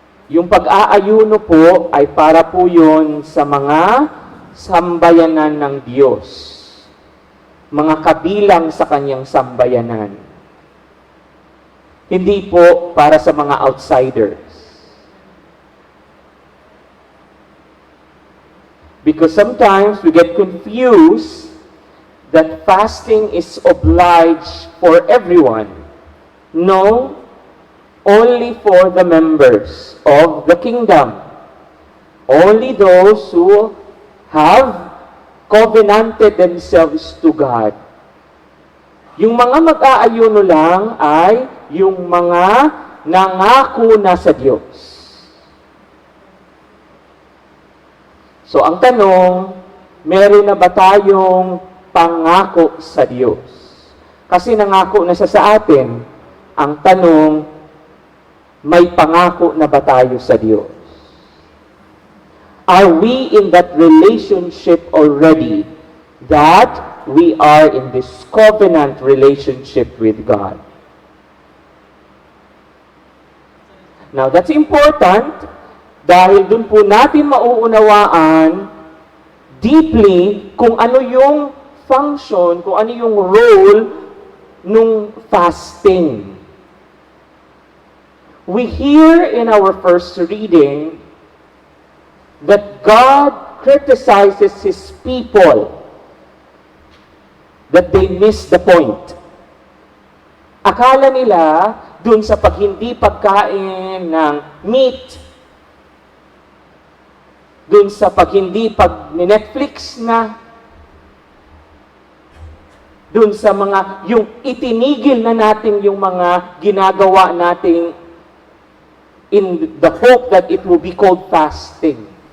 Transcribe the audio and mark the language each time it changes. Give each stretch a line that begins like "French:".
Filipino: Yung pag-aayuno po ay para po yun sa mga sambayanan ng Diyos. Mga kabilang sa kanyang sambayanan. Hindi po para sa mga outsiders.
English: Because sometimes we get confused that fasting is obliged for everyone. No, only for the members of the kingdom. Only those who have covenanted themselves to God.
Filipino: Yung mga mag-aayuno lang ay yung mga nangako na sa Diyos. So ang tanong, meron na ba tayong pangako sa Diyos? Kasi nangako na siya sa atin. Ang tanong, may pangako na ba tayo sa Diyos?
English: Are we in that relationship already that we are in this covenant relationship with God? Now, that's important
Filipino: dahil dun po natin mauunawaan deeply kung ano yung function, kung ano yung role nung fasting.
English: We hear in our first reading that God criticizes His people, that they miss the point.
Filipino: Akala nila, dun sa hindi pagkain ng meat, dun sa hindi pag-Netflix na, dun sa mga, yung itinigil na natin yung mga ginagawa nating
English: in the hope that it will be called fasting.